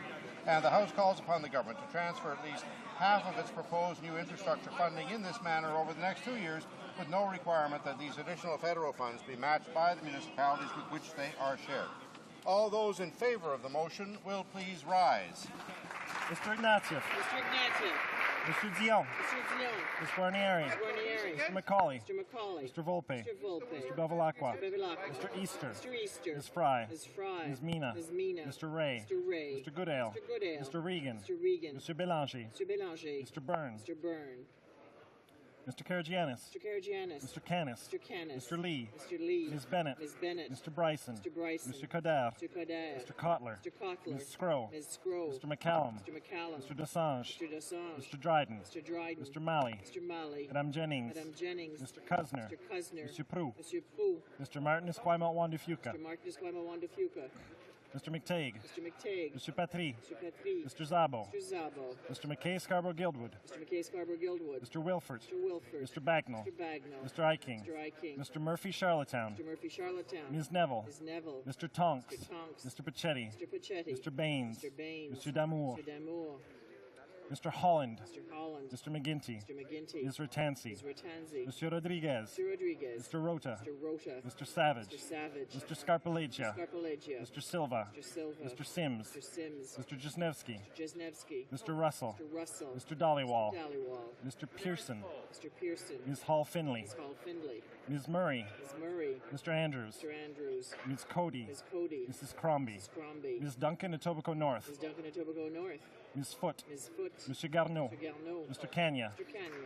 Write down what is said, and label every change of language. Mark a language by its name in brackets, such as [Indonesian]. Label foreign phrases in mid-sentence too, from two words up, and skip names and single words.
[English] And the House calls upon the government to transfer at least half of its proposed new infrastructure funding in this manner over the next 2 years, with no requirement that these additional federal funds be matched by the municipalities with which they are shared. All those in favour of the motion will please rise. Mr. Ignatieff. Mr. Ignatieff. Mr. Dion. Mr. Dion. Ms. Guarnieri. Mr. Guarnieri. Mr. McCauley. Mr. McCauley. Mr. Volpe. Mr. Volpe. Mr. Bevilacqua. Mr. Bevilacqua. Mr. Easter. Mr. Easter. Ms. Fry. Ms. Fry. Ms. Mina. Ms. Mina. Mr. Ray. Mr. Ray. Mr. Goodale. Mr. Goodale. Mr. Regan. Mr. Regan. Mr. Belanger. Mr. Belanger. Mr. Byrne. Mr. Byrne. Mr. Karagianis. Mr. Karagianis. Mr. Canis. Mr. Canis. Mr. Lee. Mr. Lee. Ms. Bennett. Ms. Bennett. Mr. Bryson. Mr. Bryson. Mr. Coder. Mr. Coder. Mr. Kotler. Mr. Kotler. Ms. Scrow. Ms. Scrow. Mr. McCallum. Mr. McCallum. Mr. Desange. Mr. Desange. Mr. Dryden. Mr. Dryden. Mr. Malley. Mr. Malley. [French] Madame Jennings. Madame Jennings. [English] Mr. Cusner. Mr. Cusner. Mr. Prou. Mr. Prou. Mr. Martin Esquimalt Wandifuka. Mr. Martin Esquimalt Wandifuka. Mr. McTague. Mr. McTague. Mr. Patry. Mr. Patry. Mr. Zabo. Mr. Zabo. Mr. McKay Scarborough Guildwood. Mr. McKay Scarborough Guildwood. Mr. Wilford. Mr. Wilford. Mr. Bagnall. Mr. Bagnall. Mr. Iking. Mr. Iking. Mr. Murphy Charlottetown. Mr. Murphy Charlottetown. Ms. Neville. Ms. Neville. Mr. Tonks. Mr. Tonks. Mr. Pachetti. Mr. Pachetti. Mr. Baines. Mr. Baines. Mr. Damour. Mr. Damour. Mr. Holland. Mr. Holland. Mr. McGinty. Mr. McGinty. Ms. Ratansi. Ms. Ratansi. Mr. Rodriguez. Mr. Rodriguez. Mr. Rota. Mr. Rota. Mr. Savage. Mr. Savage. Mr. Scarpalegia. Mr. Scarpalegia. Mr. Silva. Mr. Silva. Mr. Sims. Mr. Sims. Mr. Jesnevsky. Mr. Jesnevsky. Mr. Russell. Mr. Russell. Mr. Dollywall. Mr. Dollywall. Mr. Pearson. Mr. Pearson. Ms. Hall Finley. Ms. Hall Finley. Ms. Murray. Ms. Murray. Mr. Andrews. Mr. Andrews. Ms. Cody. Ms. Cody. Mrs. Crombie. Ms. Crombie. Ms. Duncan Etobicoke North. Ms. Duncan Etobicoke North. Ms. Foote. Ms. Foote. Mr. Garneau. Mr. Garneau. Mr. Kanya. Mr. Kanya.